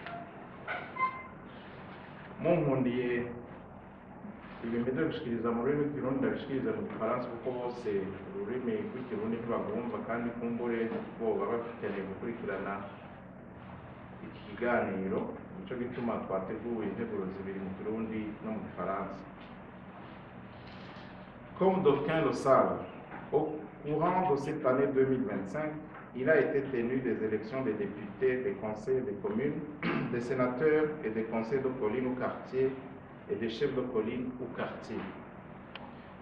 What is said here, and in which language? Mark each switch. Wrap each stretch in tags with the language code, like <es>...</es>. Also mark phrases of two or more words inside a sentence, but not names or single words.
<rn>Munkundiye ibimeze bishikiriza mu rurimi rw'ikirundi ndabishikiriza mu gifaransa kuko bose ururimi rw'ikirundi ntibagumva kandi kumbure boba bakeneye gukurikirana iki kiganiro, nico gituma twateguye integuro zibiri mu kirundi no mu gifaransa.</rn> <fr>Comme d'aucuns le savent, au courant de cette année 2025, il a été tenu des élections des députés, des conseils des communes, des sénateurs et des conseils de colline ou quartier et des chefs de colline ou quartier.</fr>